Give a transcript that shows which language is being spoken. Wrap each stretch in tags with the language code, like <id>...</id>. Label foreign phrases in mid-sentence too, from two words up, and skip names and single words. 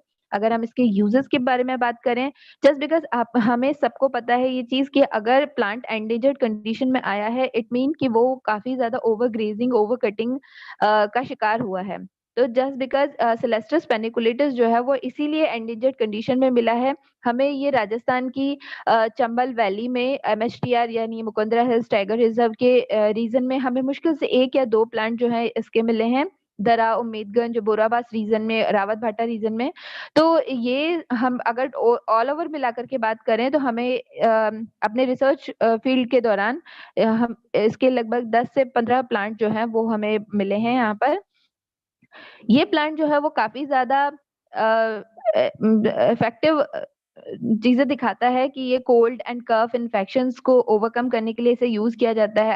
<hi>अगर हम इसके यूजेस के बारे में बात करें,</hi> <en>just because</en> <hi>आप हमें सबको पता है ये चीज कि अगर प्लांट</hi> <en>endangered condition</en> <hi>में आया है,</hi> <en>it mean</en> <hi>कि वो काफी ज्यादा</hi> <en>over grazing, over cutting</en> <hi>का शिकार हुआ है। तो</hi> <en>just because</en> <hi>सिलेस्ट्रस पेनिकुलेटस जो है वो इसीलिए</hi> <en>endangered condition</en> <hi>में मिला है। हमें ये राजस्थान की चंबल वैली में MHTR यानी मुकुंदरा हिल्स टाइगर रिजर्व के रीजन में हमें मुश्किल से 1 या 2 प्लांट जो है इसके मिले हैं। दरा, उम्मीदगंज, बोराबास रीजन में, रावत भाटा रीजन में। तो ये हम अगर</hi> <en>all over</en> <hi>मिलाकर के बात करें तो हमें अपने</hi> <en>research field</en> <hi>के दौरान हम इसके लगभग 10 से 15 प्लांट जो हैं वो हमें मिले हैं यहाँ पर। ये प्लांट जो है वो काफी ज्यादा इफेक्टिव चीजें दिखाता है कि ये</hi> <en>cold and cough infections</en> <hi>को ओवरकम करने के लिए इसे यूज किया जाता है।</hi>